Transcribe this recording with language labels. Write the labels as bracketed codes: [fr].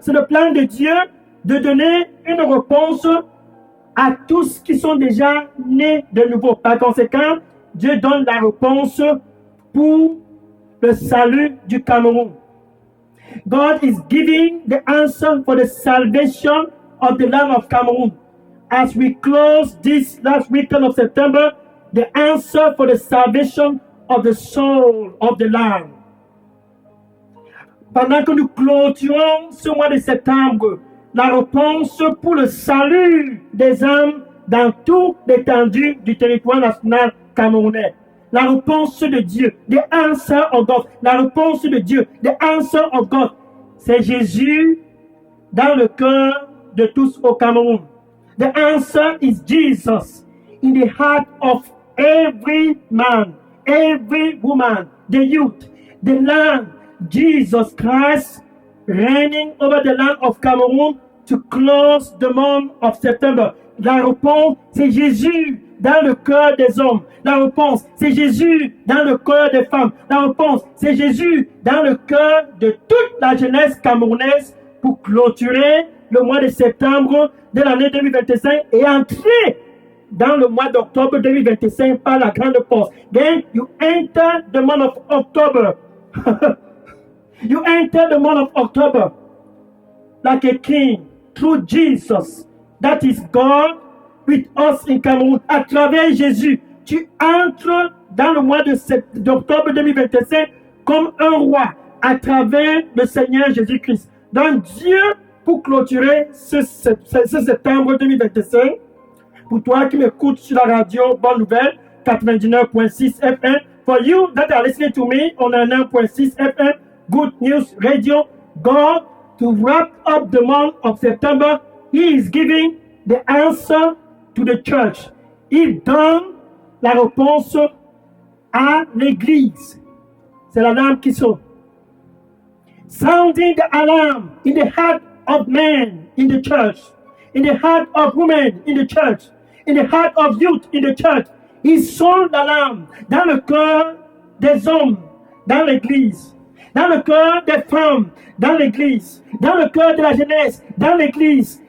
[fr] C'est le plan de Dieu de donner une réponse à tous qui sont déjà nés de nouveau. Par conséquent, Dieu donne la réponse pour le salut du Cameroun. [en] God is giving the answer for the salvation of the land of Cameroon. As we close this last weekend of September, the answer for the salvation of the soul of the land. [fr] Pendant que nous clôturons ce mois de septembre, la réponse pour le salut des âmes dans toute l'étendue du territoire national camerounais. La réponse de Dieu, [en] the answer of God, [fr] la réponse de Dieu, the answer of God, c'est Jésus dans le cœur de tous au Cameroun. [en] The answer is Jesus in the heart of every man, every woman, the youth, the land, Jesus Christ reigning over the land of Cameroon to close the month of September. [fr] La réponse, c'est Jésus dans le cœur des hommes. La réponse, c'est Jésus dans le cœur des femmes. La réponse, c'est Jésus dans le cœur de toute la jeunesse camerounaise pour clôturer le mois de septembre de l'année 2025 et entrer dans le mois d'octobre 2025 par la grande porte. [en] Then you enter the month of October. You enter the month of October like a king through Jesus. That is God with us in Cameroon. [fr] À travers Jésus, tu entres dans le mois d'octobre 2025 comme un roi à travers le Seigneur Jésus-Christ. Donc Dieu, pour clôturer ce septembre 2025, pour toi qui m'écoutes sur la radio Bonne Nouvelle 99.6 FM, [en] for you that are listening to me on 9.6 FM, Good News Radio, God, to wrap up the month of September, He is giving the answer to the church. [fr] Il donne la réponse à l'Église. C'est l'alarme qui sonne. [en] Sounding the alarm in the heart of men in the church, in the heart of women in the church, in the heart of youth in the church. [fr] Il sonne l'alarme dans le cœur des hommes dans l'Église, dans le cœur des femmes dans l'Église, dans le cœur de la jeunesse dans l'Église.